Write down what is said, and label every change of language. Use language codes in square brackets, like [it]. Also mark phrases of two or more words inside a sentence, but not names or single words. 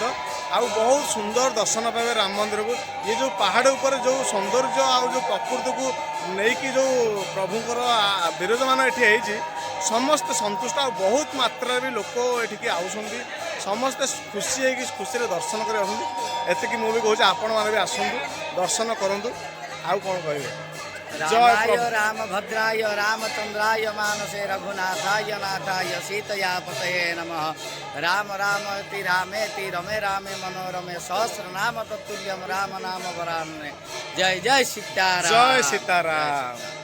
[or] ଆଉ ବହୁତ ସୁନ୍ଦର ଦର୍ଶନ ପାଇବେ ରାମ ମନ୍ଦିରକୁ। ଇଏ ଯେଉଁ ପାହାଡ଼ ଉପରେ ଯେଉଁ ସୌନ୍ଦର୍ଯ୍ୟ ଆଉ ଯେଉଁ ପ୍ରକୃତିକୁ ନେଇକି ଯେଉଁ ପ୍ରଭୁଙ୍କର ବିରାଜମାନ ଏଠି ହେଇଛି, ସମସ୍ତେ ସନ୍ତୁଷ୍ଟ। ଆଉ ବହୁତ ମାତ୍ରାରେ ବି ଲୋକ ଏଠିକି ଆଉଛନ୍ତି, ସମସ୍ତେ ଖୁସି ହେଇକି ଖୁସିରେ ଦର୍ଶନ କରି ଆସନ୍ତି। ଏତିକି ମୁଁ ବି କହୁଛି ଆପଣମାନେ ବି ଆସନ୍ତୁ, ଦର୍ଶନ କରନ୍ତୁ। ଆଉ କ'ଣ କହିବେ? [sa] रामाय रामभद्राय रामचंद्राय मानसे रघुनाथाय नाथाय सीतया पतये नमः। राम रामति रामेति रमे रामे मनोरमे सहस्रनाम तत्तुल्यम राम नाम वरानने। जय जय सीताराम। जय सीताराम।